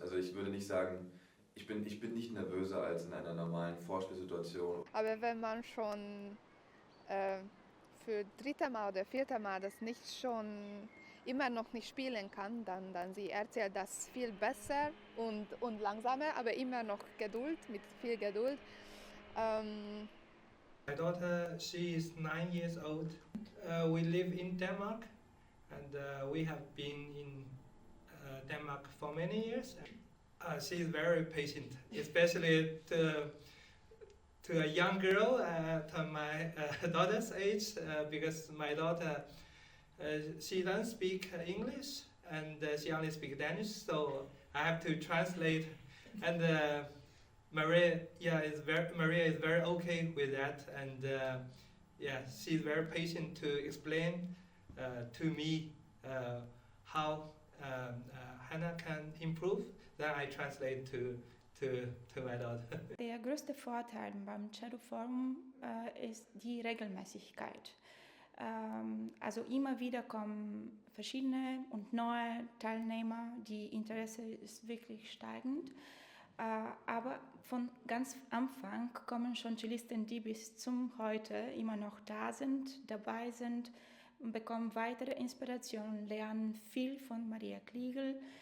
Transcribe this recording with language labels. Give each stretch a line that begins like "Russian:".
German: Also ich würde nicht sagen, ich bin nicht nervöser als in einer normalen Vorspielsituation. Aber wenn man schon für dritte Mal oder vierte Mal das nicht schon immer noch nicht spielen kann, dann sie erzählt das viel besser und langsamer, aber immer noch mit viel Geduld.
English: My daughter, she is 9 years old. We live in Denmark, and we have been in Denmark for many years. She is very patient, especially to a young girl to my daughter's age, because my daughter she doesn't speak English and she only speaks Danish, so I have to translate. And Maria is very okay with that, and she's very patient to explain to me how Hannah can improve. Then I translate to my daughter.
German: Der größte Vorteil beim Cello Forum ist die Regelmäßigkeit. Also immer wieder kommen verschiedene und neue Teilnehmer, die Interesse ist wirklich steigend. Aber von ganz Anfang kommen schon Cellisten, die bis zum heute immer noch da sind, dabei sind und bekommen weitere Inspirationen, lernen viel von Maria Klegel.